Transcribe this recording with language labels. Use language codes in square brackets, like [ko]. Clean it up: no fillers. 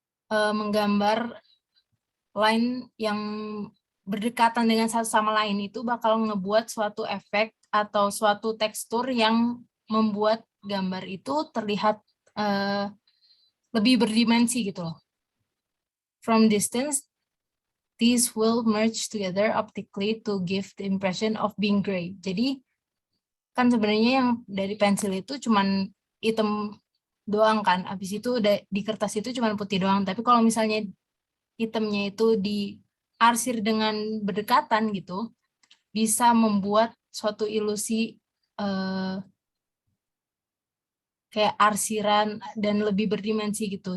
[id] Menggambar line yang berdekatan dengan satu sama lain itu bakal ngebuat suatu efek atau suatu tekstur yang membuat gambar itu terlihat lebih berdimensi gitu loh. [en] From distance, these will merge together optically to give the impression of being gray. [id] Jadi kan sebenarnya yang dari pensil itu cuman hitam doang kan. Habis itu di kertas itu cuman putih doang. Tapi kalau misalnya hitamnya itu diarsir dengan berdekatan gitu, bisa membuat suatu ilusi kayak arsiran dan lebih berdimensi gitu.